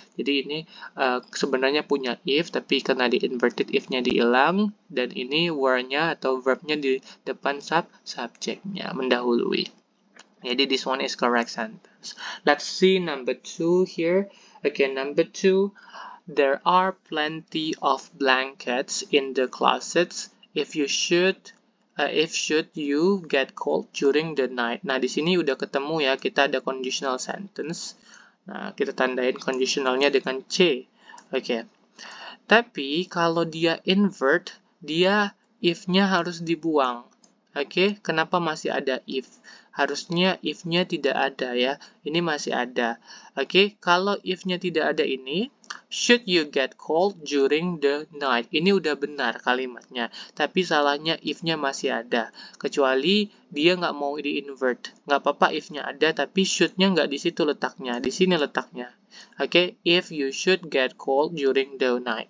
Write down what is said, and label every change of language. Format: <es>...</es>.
<id>Jadi ini sebenarnya punya if, tapi karena di inverted if-nya dihilang, dan ini were-nya atau verb-nya di depan subject-nya mendahului. Jadi</id> <en>this one is correct sentence. Let's see number 2 here. Okay, number 2. There are plenty of blankets in the closets if should you get cold during the night.</en> <id>Nah, di sini udah ketemu ya, kita ada conditional sentence. Nah, kita tandain conditionalnya dengan C. Oke. Tapi kalau dia invert, dia if-nya harus dibuang. Oke, kenapa masih ada if? Harusnya if-nya tidak ada ya. Ini masih ada. Oke, kalau if-nya tidak ada ini,</id> <en>should you get cold during the night?</en> <id>Ini udah benar kalimatnya. Tapi salahnya if-nya masih ada. Kecuali dia nggak mau di-invert. Nggak apa-apa if-nya ada, tapi should-nya nggak di situ letaknya. Di sini letaknya.</id> <en>Oke, if you should get cold during the night.</en>